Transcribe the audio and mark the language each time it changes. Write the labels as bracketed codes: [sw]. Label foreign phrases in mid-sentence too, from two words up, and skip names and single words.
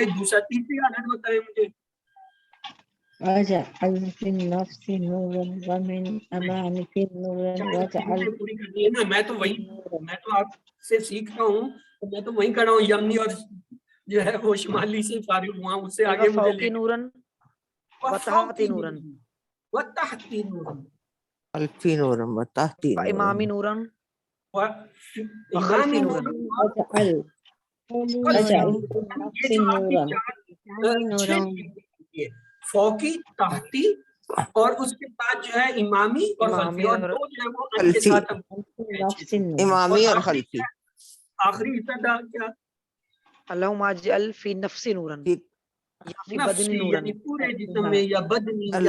[ur] دوسرا تیسری عادت بتائیں مجھے. پوری کرنی ہے نا. میں تو آپ سے سیکھ رہا ہوں تو میں تو وہیں کر رہا ہوں. یمنی اور جو ہے وہ شمالی سے فارغ ہوا، اس سے آگے مجھے [ar] فوقی نورن وتحتی نورن وتحتی نورن خلفی نورن و تحتی وامامی نورن نورن وخلفی نورن [ur] فوقی، تحتی اور اس کے بعد جو ہے امامی اور خلفی، اور دو جو ہے وہ ان کے خلفی، ساتھ امامی اور خلفی. آخری حصہ تھا کیا؟ [ar] اللہم اجعل فی نفسی نورن یا فی بدنی نفسی نورن [ur] یعنی پورے جسم میں یا بدنی یا جو